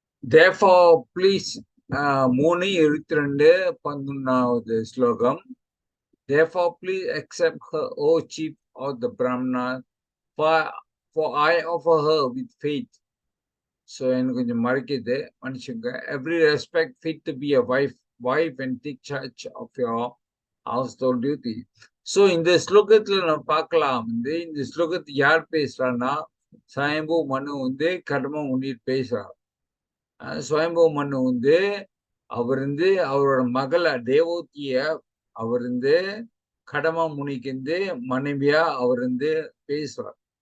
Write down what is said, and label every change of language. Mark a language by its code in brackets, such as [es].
[en] Therefore, please, 3:22 ஸ்லோகம். Therefore, please accept her, O chief of the Brahmana, for I offer her with faith. [ta] So, எனக்கு கொஞ்சம் மறைக்குது, மன்னிச்சுங்க. [en] Every respect fit to be a wife and take charge of your household duty. [ta] So, இந்த ஸ்லோகத்துல நம்ம பார்க்கலாம். இந்த ஸ்லோகத்தை யார் பேசுறான்னா, சுயம்பு மனு கர்ம முனிர் பேசுறார். சுயம்பு மனு அவர் அவரோட மகளை தேவூத்திய அவர் கடம முனிக்கு மனைவியா அவர் பேசுறார்.